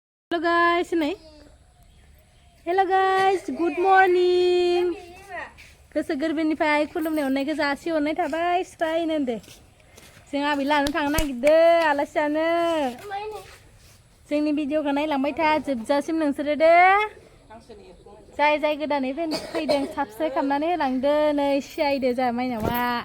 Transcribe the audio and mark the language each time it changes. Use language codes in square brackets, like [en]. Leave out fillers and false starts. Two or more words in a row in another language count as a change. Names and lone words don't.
[en] Hello guys, ini. Hello guys, good morning. [brx] Keseger benifai खुलुमनाय अननायखौ जासि हरनाय थाबाय स्रायनो दे जों आबै लानो थांनो नागिरदो आलासि जानो जोंनि भिडिअखौ नायलांबाय था जोबजासिम नोंसोरो दे जाय जाय गोदानै फैदों साबस्क्राइब खालामनानै होलांदो नै सियायदो जा माइनावा